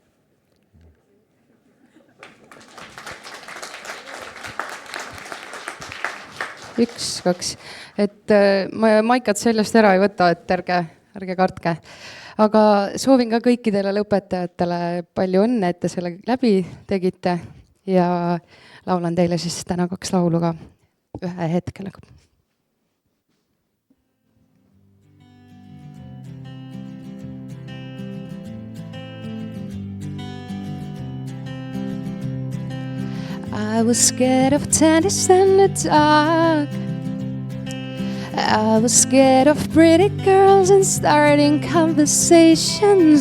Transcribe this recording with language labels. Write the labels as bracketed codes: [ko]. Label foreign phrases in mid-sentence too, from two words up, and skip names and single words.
[et] Üks, kaks. Et ma maikat seljast ära ei võta, et ärge kartke. Aga soovin ka kõikidele lõpetajatele palju õnne, et te selle läbi tegite ja laulan teile siis täna 2 laulu ka ühe hetkel. [en] I was scared of tennis in the dark. I was scared of pretty girls and starting conversations.